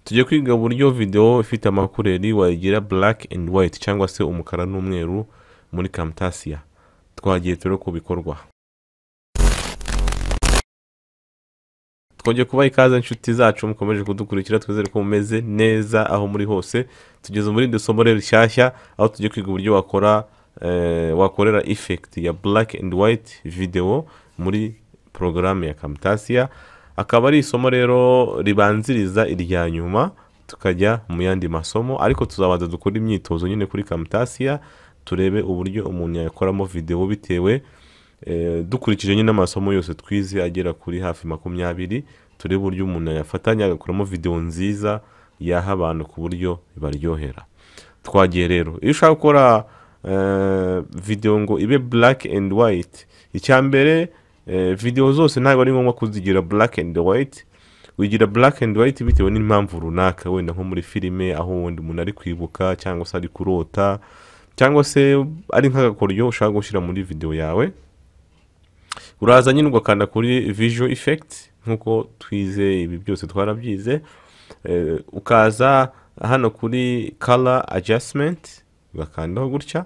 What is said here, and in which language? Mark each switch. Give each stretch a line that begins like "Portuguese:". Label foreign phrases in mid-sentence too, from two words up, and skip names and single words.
Kinyarwanda: Tugiye kwiga uburyo video ifite amakureri wagira
English: black and white
Kinyarwanda: cyangwa se umukara n'umweru muri Camtasia. Twagiye turi kubikorwa. Twongeye kuba ikaze inshuti zacu mukomeje kudukurikira, twizere ko mumeze neza aho muri hose. Tugeze muri isomo rishyashya aho tugiye kwiga uburyo wakorera effect ya
English: black and white
Kinyarwanda: video muri programme ya Camtasia. Akaba ari isomo rero ribanziriza irya nyuma tukajya mu yandi masomo, ariko tuzabanza dukora imyitozo nyine kuri Camtasia turebe uburyo umuntu yakoramo video bitewe dukurikije nyine amasomo yose twize agera kuri hafi 20, turebe uburyo umuntu yafatanya agakoramo video nziza yaha abantu ku buryo baryohera. Twagiye rero iyo ushaka gukora video ngo ibe
English: black and white,
Kinyarwanda: icyambere video zose ntabwo ari ngombwa kuzigira
English: black and white.
Kinyarwanda: Wigira
English: black and white
Kinyarwanda: bitewe n'impamvu runaka, wenda nko muri filime aho wenda umuntu ari kwibuka cyangwa se ari kurota cyangwa se ari nk'agakoryo ushaka gushyira muri video yawe. Uraza nyine ugakanda kuri
English: visual effects
Kinyarwanda: nkuko twize ibi byose twarabyize, ukaza hano kuri
English: color adjustment
Kinyarwanda: ugakandaho gutya.